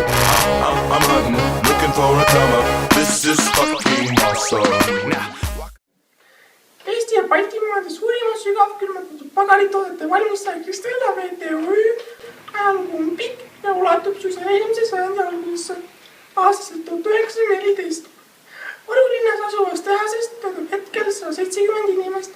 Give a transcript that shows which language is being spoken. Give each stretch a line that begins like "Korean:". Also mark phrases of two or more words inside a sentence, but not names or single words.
English: I'm hunting, looking for a comer. This is fucking awesome.
Estonian: Eesti ja Baltimaade suurima sügavkülmatatud pagaritoodete valmistaja Kristella VTÜ ajalugu on pikk ja ulatub suisa eelmise sajandi algusesse aastaselt 1914. Võru linnas asuvast tehasest töötab hetkel 170 inimest.